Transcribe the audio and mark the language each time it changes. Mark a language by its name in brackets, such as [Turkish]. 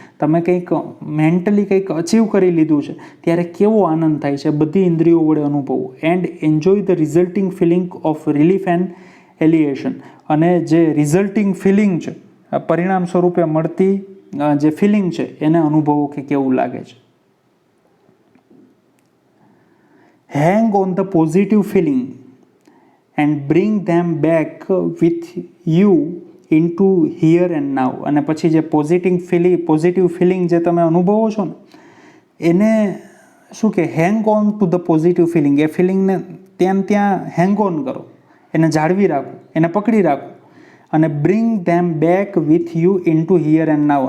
[Gujarati] તમે કંઈક મેન્ટલી કંઈક અચીવ કરી લીધું છે ત્યારે કેવો આનંદ થાય છે, બધી ઇન્દ્રિયો વડે અનુભવો. [English] And enjoy the resulting feeling of relief and elation. [Gujarati] અને જે રિઝલ્ટિંગ ફિલિંગ છે, પરિણામ સ્વરૂપે મળતી જે ફિલિંગ છે એને અનુભવો કે કેવું લાગે છે. [English] Hang on the positive feeling and bring them back with you into here and now. [Gujarati] અને પછી જે પોઝિટિવ ફિલિંગ જે તમે અનુભવો છો ને, એને શું કે [English] Hang on to the positive feeling. [Gujarati] એ ફિલિંગને ત્યાં હેંગ ઓન કરો, એને જાળવી રાખો, એને પકડી રાખો, અને [English] Bring them back with you into here and now.